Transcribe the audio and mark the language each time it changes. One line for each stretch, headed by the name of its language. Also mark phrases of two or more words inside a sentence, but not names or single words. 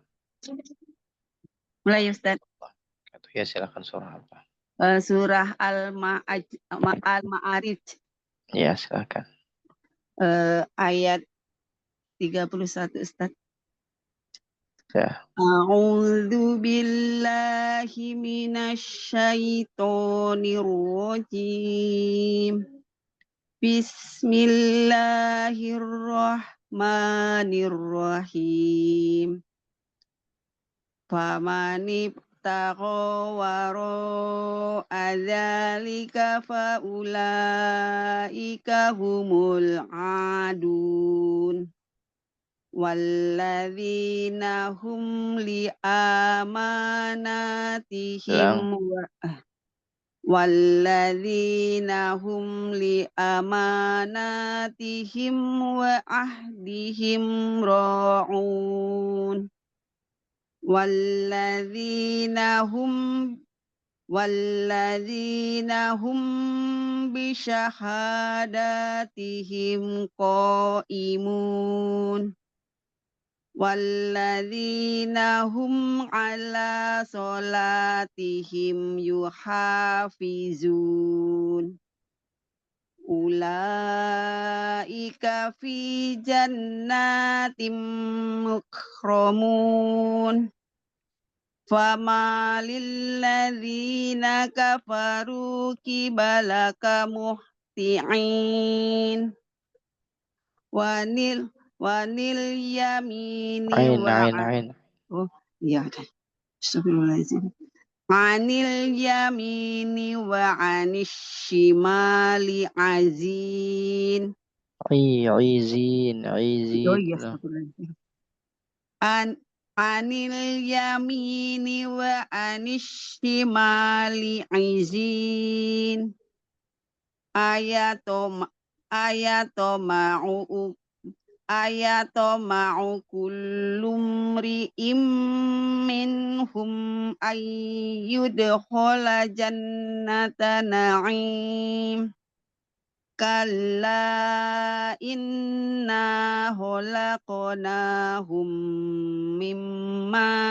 Indonesian: Mulai, Ustaz. Ya, silakan surah apa? Surah Al-Ma'arij, Ya, silakan. ayat 31, Ustaz. Ya.
Arabic: أعوذ بالله من الشيطان الرجيم. بسم الله الرحمن الرحيم. فمن ابتغى وراء ذلك فأولئك هم العادون. والذين هم لأماناتهم وعهدهم راعون. والذين هم بشهاداتهم قائمون والذين هم على صلاتهم يحافظون أولئك في جنات مكرمون فما للذين كفروا قبلك مهطعين وعن اليمين Ain.
Indonesian: oh iya
Arabic: astagfirullahaladzim عن اليمين وعن الشمال عزين Izin.
Indonesian: oh iya Nah.
Arabic: astagfirullahaladzim عن اليمين وعن الشمال عزين أيطمع كل امرئ منهم أن يدخل جنة نعيم كلا إنا خلقناهم مما